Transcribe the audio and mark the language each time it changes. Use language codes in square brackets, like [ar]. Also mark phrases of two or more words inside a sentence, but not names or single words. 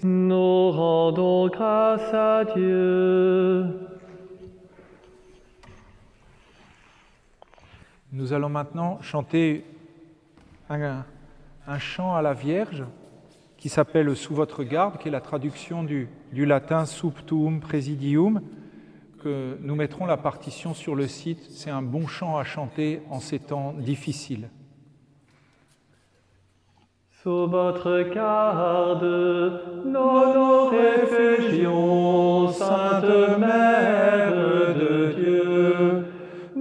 [fr] Nous rendons grâce à Dieu. Nous allons maintenant chanter un chant à la Vierge qui s'appelle « Sous votre garde », qui est la traduction du latin « [la] Sub tuum praesidium », [fr] que nous mettrons la partition sur le site. C'est un bon chant à chanter en ces temps difficiles. Sous votre garde, nous réfugions, Sainte Mère de Dieu.